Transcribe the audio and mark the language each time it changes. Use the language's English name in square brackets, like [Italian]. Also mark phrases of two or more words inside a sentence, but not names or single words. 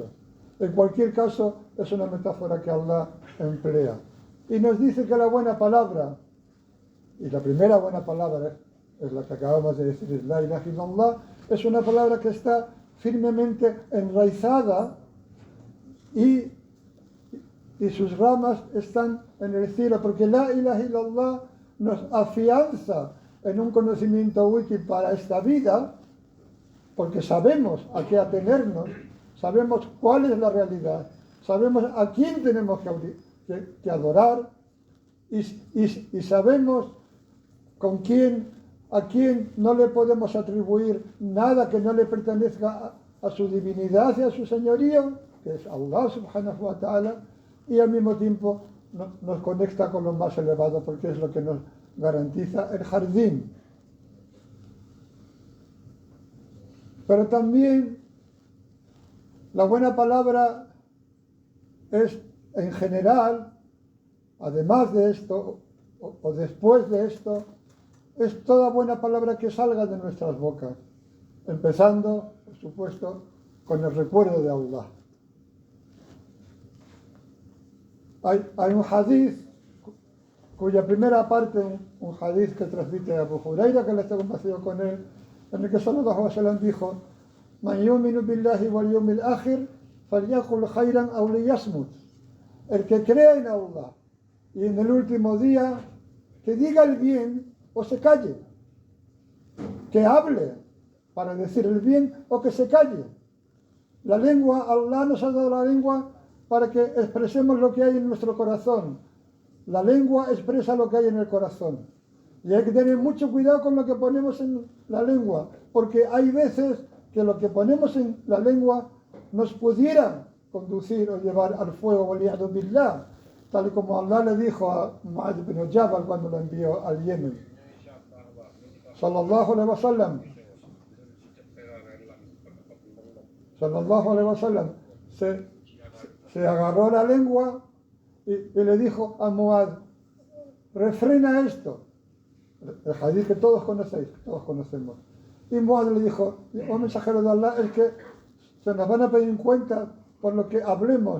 [Spanish] En cualquier caso, es una metáfora que Allah emplea. Y nos dice que la buena palabra, y la primera buena palabra es la que acabamos de decir, es [Arabic] لا إله إلا الله, [Spanish] es una palabra que está firmemente enraizada y sus ramas están en el cielo, porque [Arabic] لا إله إلا الله [Spanish] nos afianza en un conocimiento útil para esta vida, porque sabemos a qué atenernos, sabemos cuál es la realidad, sabemos a quién tenemos que adorar y sabemos a quién no le podemos atribuir nada que no le pertenezca a su divinidad y a su señorío, que es [Arabic] الله سبحانه وتعالى, [Spanish] y al mismo tiempo nos conecta con lo más elevado, porque es lo que nos garantiza el jardín. Pero también la buena palabra es, en general, además de esto, o después de esto, es toda buena palabra que salga de nuestras bocas, empezando, por supuesto, con el recuerdo de Allah. Hay un hadith, cuya primera parte, un hadith que transmite Abu Huraira, que le está complacido con él, en el que [Arabic] صلى الله عليه وسلم [Spanish] dijo: [Arabic] من يؤمن بالله واليوم الآخر فليقل خيرا أو ليصمت. [Spanish] El que crea en Allah y en el último día, que diga el bien o se calle, que hable para decir el bien o que se calle. La lengua, Allah nos ha dado la lengua para que expresemos lo que hay en nuestro corazón. La lengua expresa lo que hay en el corazón. Y hay que tener mucho cuidado con lo que ponemos en la lengua, porque hay veces que lo que ponemos en la lengua nos pudiera conducir o llevar al fuego, [Arabic] والعياذ بالله, [Spanish] tal y como Allah le dijo a Mu'adh bin Jabal cuando lo envió al Yemen. [Arabic] صلى الله عليه وسلم. صلى الله عليه وسلم [Spanish] se agarró la lengua y le dijo a Mu'adh: refrena esto. El hadith que todos conocéis, todos conocemos. Y Mu'adh le dijo: oh mensajero de Allah, es que se nos van a pedir en cuenta por lo que hablemos.